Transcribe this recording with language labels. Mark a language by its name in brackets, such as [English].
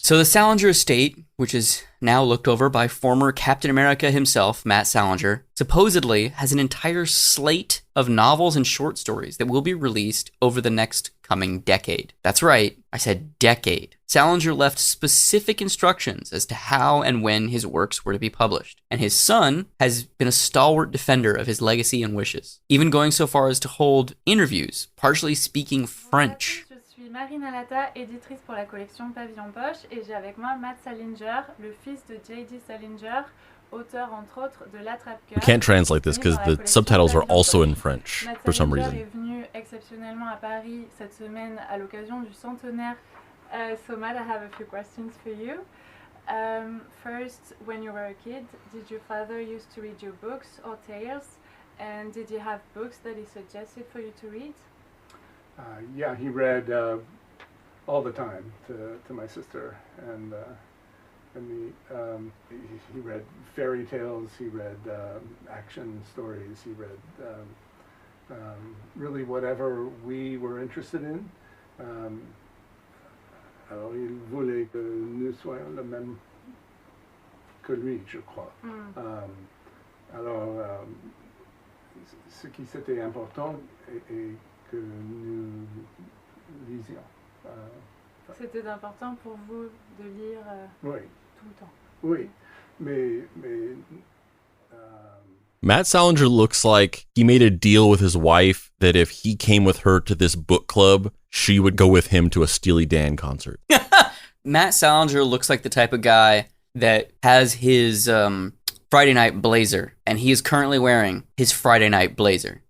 [English] So the Salinger estate, which is now looked over by former Captain America himself, Matt Salinger, supposedly has an entire slate of novels and short stories that will be released over the next coming decade. That's right, I said decade. Salinger left specific instructions as to how and when his works were to be published, and his son has been a stalwart defender of his legacy and wishes, even going so far as to hold interviews, partially speaking French. [French] Je suis Marina Lata, éditrice pour la collection Pavillon Poche, et j'ai avec moi Matt Salinger, le fils de J.D. Salinger, auteur entre autres de L'Attrape-Cœur. [English] We can't translate this because the subtitles are also in French for some reason. [French] Matt Salinger est venu exceptionnellement à Paris cette semaine à l'occasion du centenaire. [English] So Matt, I have a few questions for you. First, when you were a kid, did your father used to read your books or tales? And did you have books that he suggested for you to read? Yeah, he read all the time to my sister, and he read fairy tales, he read action stories, he read really whatever we were interested in. [French] Alors, il voulait que nous soyons le même que lui, je crois. Alors, ce qui c'était important est que nous lisions. C'était important pour vous de lire oui. Tout le temps. Oui, mais [English] Matt Salinger looks like he made a deal with his wife that if he came with her to this book club, she would go with him to a Steely Dan concert. Matt Salinger looks like the type of guy that has his Friday night blazer, and he is currently wearing his Friday night blazer.